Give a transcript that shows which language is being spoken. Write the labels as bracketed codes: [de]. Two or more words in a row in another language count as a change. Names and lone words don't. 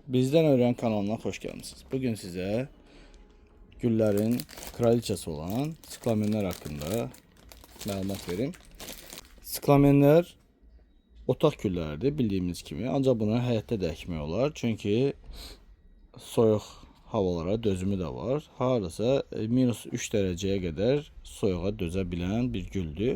[tr] Bizden Öğren kanalına hoş geldiniz. Bugün size güllerin kraliçesi olan siklamenler hakkında məlumat vereyim. [az] Siklamenler otaq gülləridir bildiğimiz kimi. Ancaq bunu həyətdə də əkmək olar. Çünki soyuq havalara dözümü də var. Hardasa -3 dərəcəyə qədər soyuğa dözə bilən bir güldür.